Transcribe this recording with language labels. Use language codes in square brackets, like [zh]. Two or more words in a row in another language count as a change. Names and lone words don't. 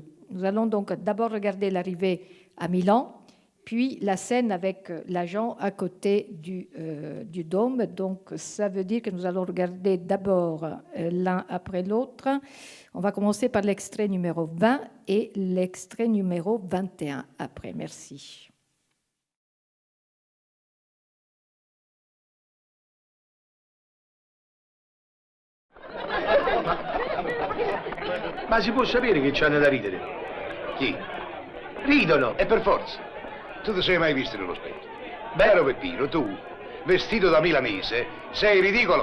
[fr] Nous allons donc d'abord regarder l'arrivée à Milan, puis la scène avec l'agent à côté du dôme. Donc ça veut dire que nous allons regarder d'abord l'un après l'autre. On va commencer par l'extrait numéro 20 et l'extrait numéro 21 après. Merci. [it] Ma si può sapere che c'hanno da ridere? Chi? Ridono, e per forza. Tu ti sei mai visto nello specchio? Bello Peppino, tu, vestito da milanese, sei ridicolo.